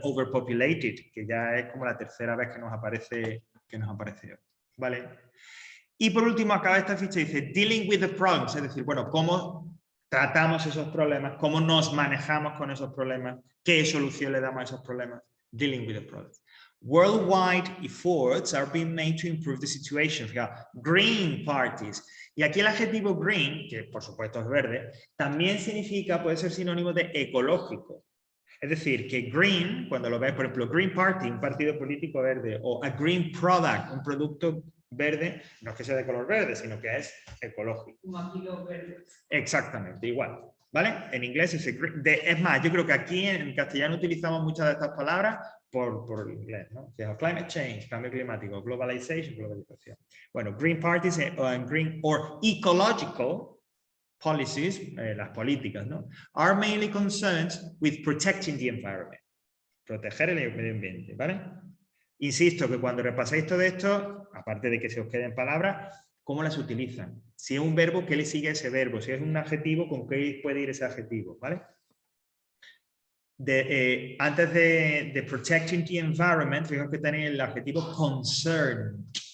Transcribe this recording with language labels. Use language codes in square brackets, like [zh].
[es] Overpopulated, que ya es como la tercera vez que nos aparece hoy, ¿vale? Y por último acaba esta ficha y dice [en] dealing with the problems, [es] es decir, bueno, cómo tratamos esos problemas, cómo nos manejamos con esos problemas, qué solución le damos a esos problemas. [en] Dealing with the problems. Worldwide efforts are being made to improve the situation. [es] Fíjate, green parties. Y aquí el adjetivo green, que por supuesto es verde, también significa, puede ser sinónimo de ecológico. Es decir, que green, cuando lo ves, por ejemplo, Green Party, un partido político verde, o a green product, un producto verde, no es que sea de color verde, sino que es ecológico. Un kilo verde. Exactamente, igual. ¿Vale? En inglés es más, yo creo que aquí en castellano utilizamos muchas de estas palabras por inglés, ¿no? [en] Climate change, [es] cambio climático, globalización. [en] Bueno, green parties green or ecological policies, [es] las políticas, [en] ¿no? Are mainly concerned with protecting the environment. [es] Proteger el medio ambiente, ¿vale? Insisto que cuando repasáis todo esto, aparte de que se os queden palabras, ¿cómo las utilizan? Si es un verbo, ¿qué le sigue a ese verbo? Si es un adjetivo, ¿con qué puede ir ese adjetivo? ¿Vale? Antes de [en] protecting the environment, [es] fijaos que tenéis el adjetivo concerned.